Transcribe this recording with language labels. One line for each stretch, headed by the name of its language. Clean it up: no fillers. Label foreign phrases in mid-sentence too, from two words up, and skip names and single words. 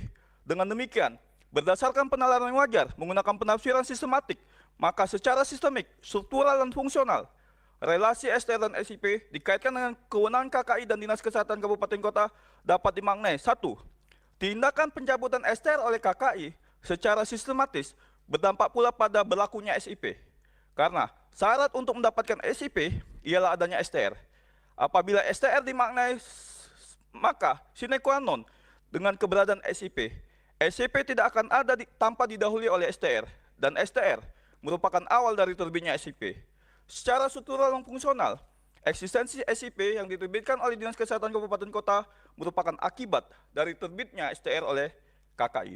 Indonesian: Dengan demikian, berdasarkan penalaran yang wajar menggunakan penafsiran sistematik, maka secara sistemik, struktural, dan fungsional, relasi STR dan SIP dikaitkan dengan kewenangan KKI dan Dinas Kesehatan Kabupaten Kota dapat dimaknai: 1. Tindakan pencabutan STR oleh KKI secara sistematis berdampak pula pada berlakunya SIP. Karena syarat untuk mendapatkan SIP ialah adanya STR. Apabila STR dimaknai, maka
Latin: sine qua non
Indonesian: dengan keberadaan SIP. SIP tidak akan ada tanpa didahului oleh STR, dan STR merupakan awal dari terbitnya SIP. Secara struktural dan fungsional, eksistensi SIP yang diterbitkan oleh Dinas Kesehatan Kabupaten Kota merupakan akibat dari terbitnya STR oleh KKI.